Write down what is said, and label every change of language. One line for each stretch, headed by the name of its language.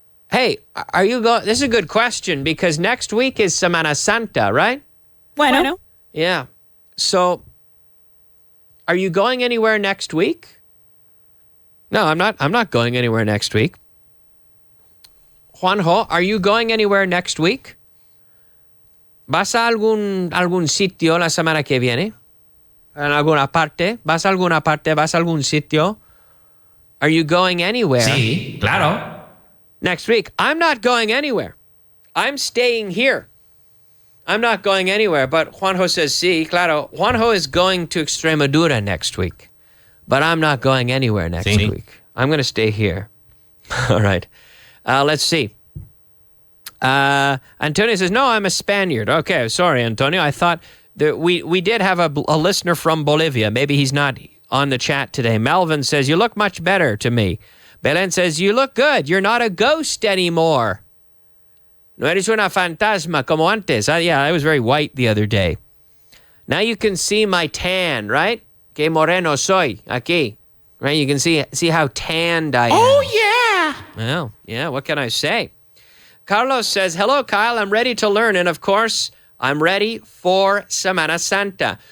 English: Hey, are you going? This is a good question because next week is Semana Santa, right?
Spanish: Bueno.
English: Yeah. So, are you going anywhere next week? No, I'm not. I'm not going anywhere next week. Juanjo, are you going anywhere next week?
Spanish: ¿Vas a algún sitio la semana que viene? ¿En alguna parte? ¿Vas a alguna parte? ¿Vas a algún sitio?
English: Are you going anywhere?
Spanish: Sí, claro.
English: Next week. I'm not going anywhere. I'm staying here. I'm not going anywhere. But Juanjo says,
Spanish: sí, claro.
English: Juanjo is going to Extremadura next week. But I'm not going anywhere next week. I'm going to stay here. All right. Let's see. Antonio says, no, I'm a Spaniard. Okay, sorry, Antonio. I thought that we did have a listener from Bolivia. Maybe he's not on the chat today. Melvin says, you look much better to me. Belen says, you look good. You're not a ghost anymore.
Spanish: No eres una fantasma como antes.
English: Yeah, I was very white the other day. Now you can see my tan, right?
Spanish: Que moreno soy, aquí.
English: Right? You can see how tanned I am. Oh, yeah. Well, yeah, what can I say? Carlos says, hello, Kyle. I'm ready to learn. And, of course, I'm ready for Semana Santa.